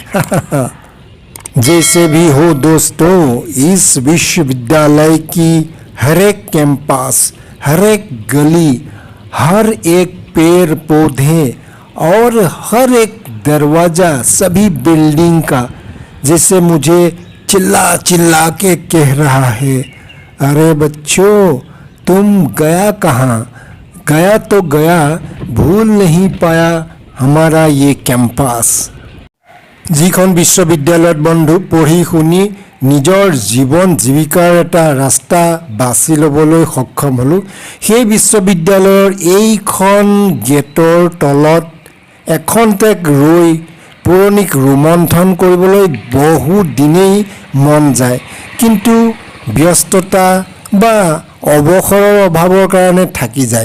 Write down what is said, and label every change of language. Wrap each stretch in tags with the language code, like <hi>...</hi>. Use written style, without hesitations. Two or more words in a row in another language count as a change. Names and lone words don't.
<hi>जैसे भी हो दोस्तों, इस विश्वविद्यालय की हर एक कैंपस, हर एक गली, हर एक पेड़ पौधे और हर एक दरवाज़ा, सभी बिल्डिंग का जैसे मुझे चिल्ला चिल्ला के कह रहा है, अरे बच्चों, तुम गया कहाँ? गया तो गया, भूल नहीं पाया हमारा ये कैंपास।</hi> <as>যিখন বিশ্ববিদ্যালয়ত বন্ধু পঢ়ি শুনি নিজৰ জীৱন জীৱিকাৰ এটা ৰাস্তা বাছি ল'বলৈ সক্ষম হ'লোঁ, সেই বিশ্ববিদ্যালয়ৰ এইখন গেটৰ তলত এখন্তেক ৰৈ পুৰণিক ৰোমন্থন কৰিবলৈ বহু দিনেই মন যায়, কিন্তু ব্যস্ততা বা অৱসৰৰ অভাৱৰ কাৰণে থাকি যায়।</as>